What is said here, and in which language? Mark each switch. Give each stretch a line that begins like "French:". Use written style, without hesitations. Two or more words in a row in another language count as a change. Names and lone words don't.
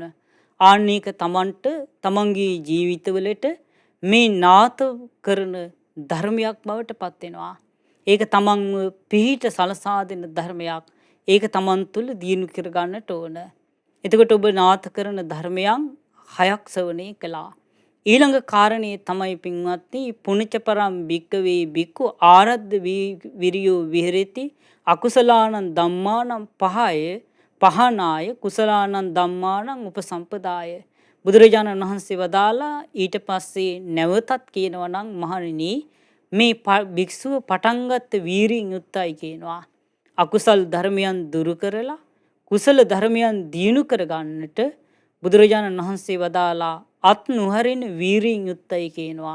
Sinhala: ආන්නීක තමන්ට තමන්ගේ ජීවිතවලට මේ නාථ කරන ධර්මයක් බවට පත් වෙනවා. ඒක තමන්ව පිහිට සලසා දෙන ධර්මයක්. ඒක තමන් තුළ දියුණු කර ගන්නට ඕන. එතකොට ඔබ නාථ කරන ධර්මයන් 6ක් ශ්‍රවණය කළා. ඊළඟ කාරණේ තමයි පින්වත්නි
Pali: පුණ්‍යචපරම් භික්කවේ භික්ඛු ආරද්ධ විරියෝ විහෙරති අකුසලානං ධම්මානං පහනාය කුසලානං ධම්මානං උපසම්පදාය.
Sinhala: බුදුරජාණන් වහන්සේ වදාලා ඊට පස්සේ නැවතත් කියනවා නම් මහණෙනි මේ භික්ෂුව පටන්ගත් වීරියෙන් යුක්තයි කියනවා. අකුසල් ධර්මයන් දුරු කරලා කුසල ධර්මයන් දියුණු කරගන්නට බුදුරජාණන් වහන්සේ වදාලා අත් නුහරින වීරියෙන් යුක්තයි කියනවා.